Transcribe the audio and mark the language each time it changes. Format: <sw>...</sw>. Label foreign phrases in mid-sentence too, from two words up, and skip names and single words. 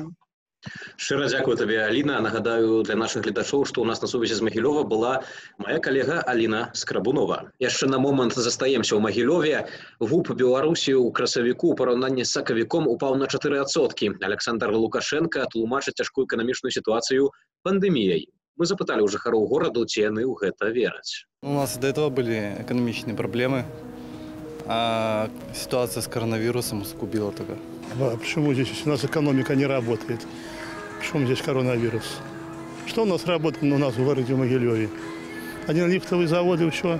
<be>Шчыра дзякую табе, Аліна. Нагадаю для нашых гледачоў, што ў нас на сувязі з Магілёва была моя калега Аліна Скрабунова. Яшчэ на момант застаемся ў Магілёве. ВУП Беларусі ў красавіку ў параўнанні з сакавіком упаў на 4%. Александр Лукашенко тлумачыць цяжкую эканамічную сітуацыю пандэміяй. Мы запыталі ў жыхароў гораду, ці яны ў гэта вераць.</be> <ru>У нас до этого были экономичные проблемы, а ситуация с коронавирусом сгубила только. Почему здесь у нас экономика не работает? Почему здесь коронавирус? Что у нас работает у нас в городе Могилеве? Один лифтовый завод и все.</ru>